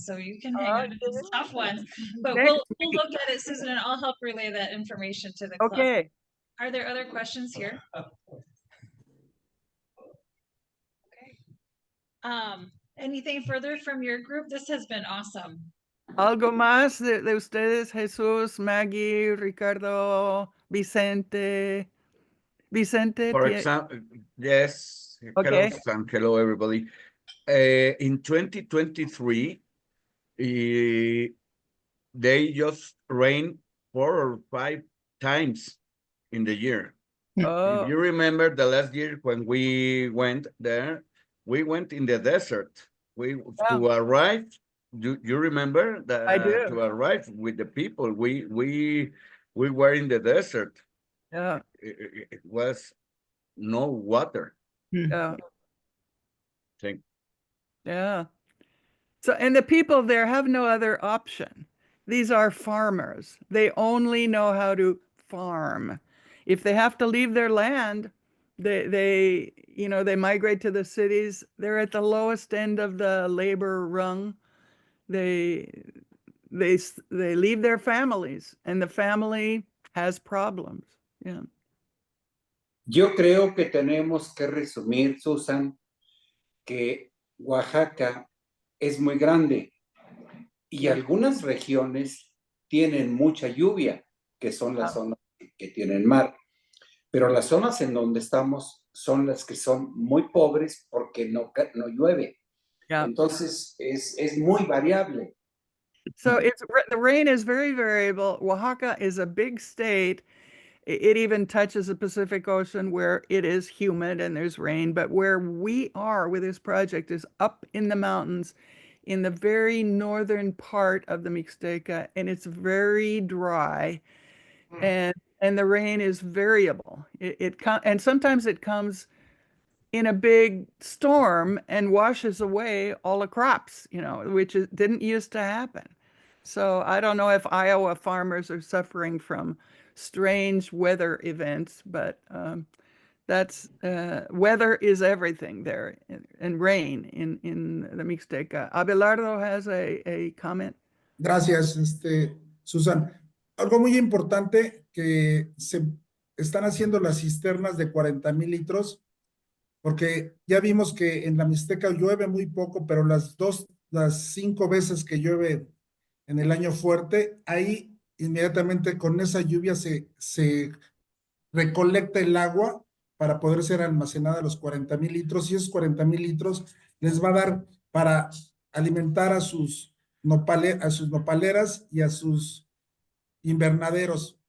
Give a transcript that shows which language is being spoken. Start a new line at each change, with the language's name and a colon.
English: So you can hang on to those tough ones. But we'll look at it, Susan, and I'll help relay that information to the club. Okay. Are there other questions here? Okay. Anything further from your group? This has been awesome.
Spanish: ¿Algo más de ustedes, Jesús, Maggie, Ricardo, Vicente? Vicente?
English: For example, yes. Okay. Hello, Sam. Hello, everybody. In 2023, they just rain 4 or 5 times in the year. Oh. If you remember the last year when we went there, we went in the desert. To arrive. Do you remember that? I do. To arrive with the people, we were in the desert. Yeah. It was no water. Yeah. Yeah. So, and the people there have no other option. These are farmers. They only know how to farm. If they have to leave their land, they migrate to the cities. They're at the lowest end of the labor rung. They leave their families, and the family has problems. Yeah.
Spanish: Yo creo que tenemos que resumir, Susan, que Oaxaca es muy grande y algunas regiones tienen mucha lluvia, que son las zonas que tienen mar, pero las zonas en donde estamos son las que son muy pobres porque no llueve.
English: Yeah.
Spanish: Entonces es muy variable.
English: So the rain is very variable. Oaxaca is a big state. It even touches the Pacific Ocean where it is humid and there's rain, but where we are with this project is up in the mountains in the very northern part of the Mixteca, and it's very dry, and the rain is variable. And sometimes it comes in a big storm and washes away all the crops, which didn't used to happen. So I don't know if Iowa farmers are suffering from strange weather events, but that's weather is everything there, and rain in the Mixteca. Abelardo has a comment.
Spanish: Gracias, Susan. Algo muy importante que se están haciendo las cisternas de 40,000 litros, porque ya vimos que en la Mixteca llueve muy poco, pero las 5 veces que llueve en el año fuerte, ahí inmediatamente con esa lluvia se recolecta el agua para poder ser almacenada los 40,000 litros, y esos 40,000 litros les va a dar para alimentar a sus nopaleras y a sus invernaderos.